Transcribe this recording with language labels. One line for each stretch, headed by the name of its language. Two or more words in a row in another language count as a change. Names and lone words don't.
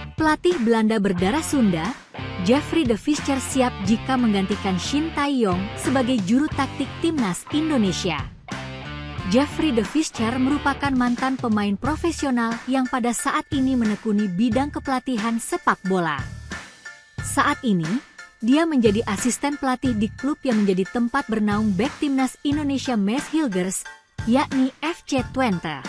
Indonesian: Pelatih Belanda berdarah Sunda, Jeffrey de Visser siap jika menggantikan Shin Tae-yong sebagai juru taktik timnas Indonesia. Jeffrey de Visser merupakan mantan pemain profesional yang pada saat ini menekuni bidang kepelatihan sepak bola. Saat ini, dia menjadi asisten pelatih di klub yang menjadi tempat bernaung bek timnas Indonesia Maes Hilgers, yakni FC Twente.